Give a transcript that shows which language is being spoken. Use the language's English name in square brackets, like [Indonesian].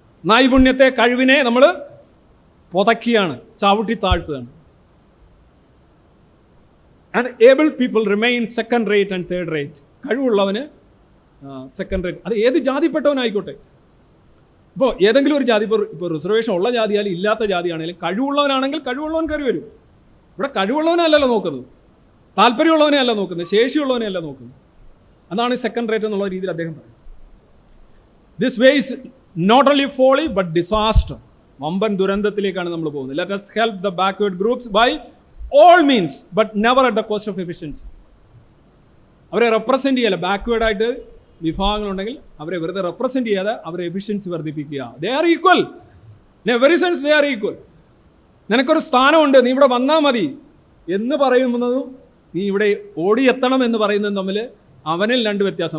[Malayalam] നൈപുണ്യത്തെ, കഴിവിനെ നമ്മൾ പൊതക്കിയാണ്, ചവിട്ടി താഴ്ത്തുകയാണ്. [English] And able people remain second rate and third rate. [Malayalam] കഴിവുള്ളവന് second rate. അത് ഏത് ജാതിപ്പെട്ടവനായിക്കോട്ടെ. ഇപ്പോൾ ഏതെങ്കിലും ഒരു ജാതി, ഇപ്പോൾ റിസർവേഷൻ ഉള്ള ജാതിയാലും ഇല്ലാത്ത ജാതിയാണെങ്കിലും കഴിവുള്ളവനാണെങ്കിൽ കഴിവുള്ളവൻ കയറി വരും. ഇവിടെ കഴിവുള്ളവനല്ലല്ലോ നോക്കുന്നത്, താല്പര്യമുള്ളവനെ അല്ല നോക്കുന്നത്, ശേഷിയുള്ളവനെ അല്ല നോക്കുന്നത്. അതാണ് സെക്കൻഡ് റേറ്റ് എന്നുള്ള രീതിയിൽ അദ്ദേഹം പറയുന്നത്. [English] This way is not only folly but disaster. [Malayalam] വമ്പൻ ദുരന്തത്തിലേക്കാണ് നമ്മൾ പോകുന്നത്. [English] Let us help the backward groups by all means but never at the cost of efficiency. [Malayalam] അവരെ റെപ്രസെൻറ്റ് ചെയ്യല്ല. ബാക്ക്വേർഡായിട്ട് വിഭാഗങ്ങളുണ്ടെങ്കിൽ അവരെ വെറുതെ റെപ്രസെൻറ്റ് ചെയ്യാതെ അവരെ എഫിഷ്യൻസി വർദ്ധിപ്പിക്കുക. [English] They are equal. In every sense they are equal. [Malayalam] നിനക്കൊരു സ്ഥാനമുണ്ട്, നീ ഇവിടെ വന്നാൽ മതി എന്ന് പറയുന്നതും നീ ഇവിടെ ഓടിയെത്തണം എന്ന് പറയുന്നതും തമ്മിൽ അവനിൽ രണ്ട് വ്യത്യാസം.